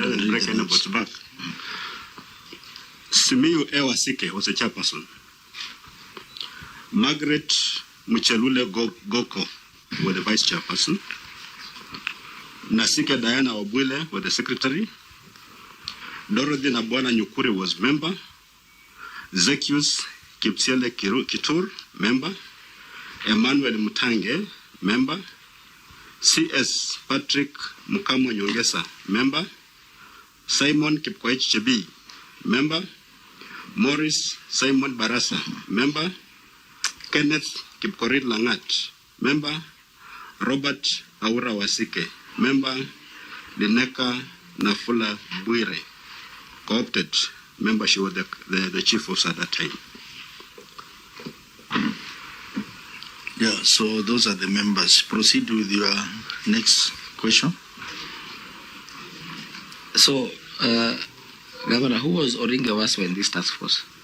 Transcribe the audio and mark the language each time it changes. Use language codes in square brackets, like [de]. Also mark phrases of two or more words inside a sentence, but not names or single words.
[en] Doesn't break anybody's back. Simiyu Ewasike was a chairperson. Margaret Muchelule Goko was the vice chairperson. Nasike Diana Obwile was the secretary. Dorothy Nabwana Nyukuri was member. Zekius Kipsiele Kitur, member. Emmanuel Mutange, member. C.S. Patrick Mukamo Nyongesa, member. Simon Kipkoech Chebi, Member. Morris Simon Barasa, Member. Kenneth Kipkorir Langat, Member. Robert Aura Wasike, Member. Lineka Nafula Buire, co-opted member. She was the chief officer at that time. Yeah, so those are the members. Proceed with your next question. So, Governor, who was Oringe Waswa in this task force?